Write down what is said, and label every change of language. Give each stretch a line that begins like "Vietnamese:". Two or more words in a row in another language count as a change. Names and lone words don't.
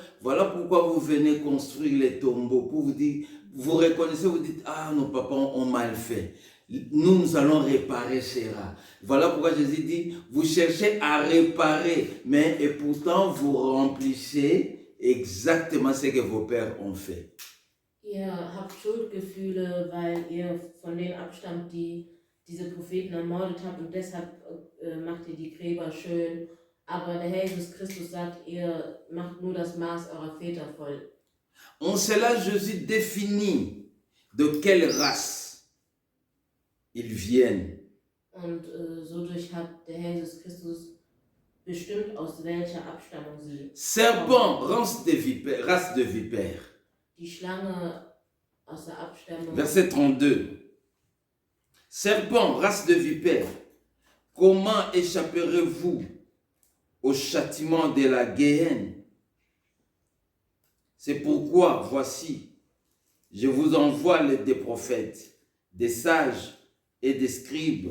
French: Voilà pourquoi vous venez construire les tombeaux, pour vous dire, vous reconnaissez, vous dites, ah, nos papas ont mal fait. Nous allons réparer cela. Voilà pourquoi Jésus dit, vous cherchez à réparer, mais et pourtant vous remplissez exactement ce que vos pères ont fait.
German: Ihr habt Schuldgefühle, weil ihr von denen abstammt, die diese Propheten ermordet habt, und deshalb macht ihr die Gräber schön. Aber der Herr Jesus Christus sagt, ihr macht nur das Maß eurer Väter voll.
French: En cela, Jésus définit de quelle race ils viennent.
German: Und dadurch hat der Herr Jesus Christus bestimmt, aus welcher Abstammung sie
French: Serpent, race de vipère.
German: Die Schlange aus der Abstammung.
French: Verset 32. Serpent, race de vipère, comment échapperez-vous au châtiment de la Géhenne? C'est pourquoi, voici, je vous envoie des prophètes, des sages et des scribes.